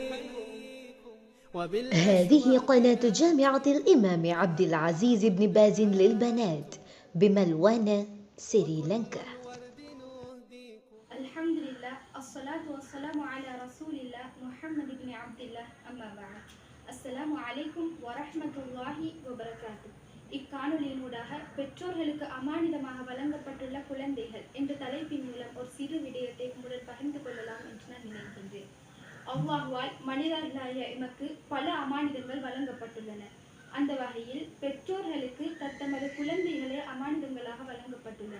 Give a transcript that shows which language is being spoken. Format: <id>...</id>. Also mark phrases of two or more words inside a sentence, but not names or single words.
<ar>هذه قناة جامعة الإمام عبد العزيز بن باز للبنات بملوان سريلانكا. الحمد لله الصلاة والسلام على رسول الله محمد بن عبد الله أما بعد السلام عليكم ورحمة الله وبركاته.</ar> <ta>இக்காணொலியினூடாக பெற்றோர்களுக்கு அமானிதமாக வழங்கப்பட்டுள்ள குழந்தைகள் என்ற தலைப்பின் மூலம் ஒரு சிறு விடயத்தை உங்களுடன் பகிர்ந்து கொள்ளலாம் என்று நான் நினைக்கின்றேன். அல்லாஹ்வால் மனிதர்களாகிய எமக்கு பல அமானிதங்கள் வழங்கப்பட்டுள்ளன. அந்த வகையில் பெற்றோர்களுக்கு தத்தமது குழந்தைகளே அமானிதங்களாக வழங்கப்பட்டுள்ளன.</ta>